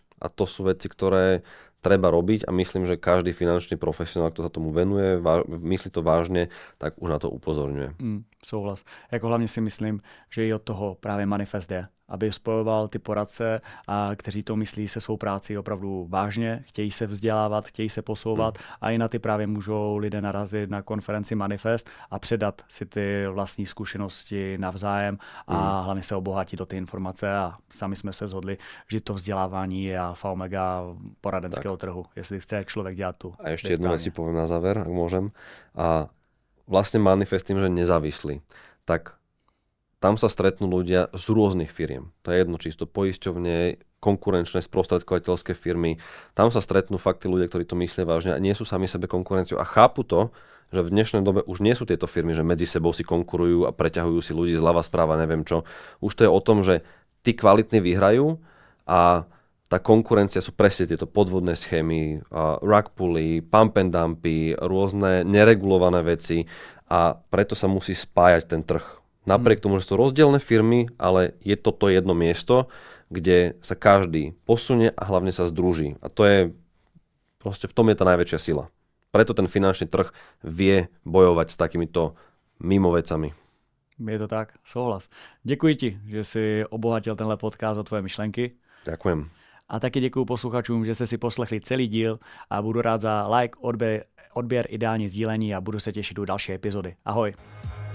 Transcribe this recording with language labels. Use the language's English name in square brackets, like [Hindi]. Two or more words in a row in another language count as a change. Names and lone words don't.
[Slovak] A to sú veci, ktoré treba robiť a myslím, že každý finančný profesionál, kto sa tomu venuje, myslí to vážne, tak už na to upozorňuje. [Czech] Souhlas. Jako hlavně si myslím, že i od toho právě manifest je. aby spojoval ty poradce, kteří to myslí se svou práci opravdu vážně, chtějí se vzdělávat, chtějí se posouvat a i na ty právě můžou lidé narazit na konferenci Manifest a předat si ty vlastní zkušenosti navzájem a hlavně se obohatit o ty informace a sami jsme se shodli, že to vzdělávání je alfa omega poradenského trhu, jestli chce člověk dělat tu. [Slovak] A ešte jednu vec si poviem na záver, ak môžem. A vlastne Manifest tým, že nezávislí, tak tam sa stretnú ľudia z rôznych firiem. To je jedno, čisto poisťovne, konkurenčné, sprostredkovateľské firmy. Tam sa stretnú fakt tí ľudia, ktorí to myslia vážne a nie sú sami sebe konkurenciou a chápu to, že v dnešnej dobe už nie sú tieto firmy, že medzi sebou si konkurujú a preťahujú si ľudí zľava správa, neviem čo. Už to je o tom, že tí kvalitní vyhrajú a tá konkurencia sú presne tieto podvodné schémy, [English] rug pully, pump and dumpy, [Slovak] rôzne neregulované veci a preto sa musí spájať ten trh. Napriek tomu, že sú rozdielne firmy, ale je toto jedno miesto, kde sa každý posunie a hlavne sa združí. A to je, proste v tom je tá najväčšia sila. Preto ten finančný trh vie bojovať s takýmito mimo vecami. [Czech] Je to tak, souhlas. Děkuji ti, že jsi obohatil tenhle podcast o tvoje myšlenky. [Slovak] Ďakujem. [Czech] A taky děkuji posluchačům, že jste si poslechli celý díl a budu rád za like, odběr, ideální sdílení a budu se těšit u další epizody. Ahoj.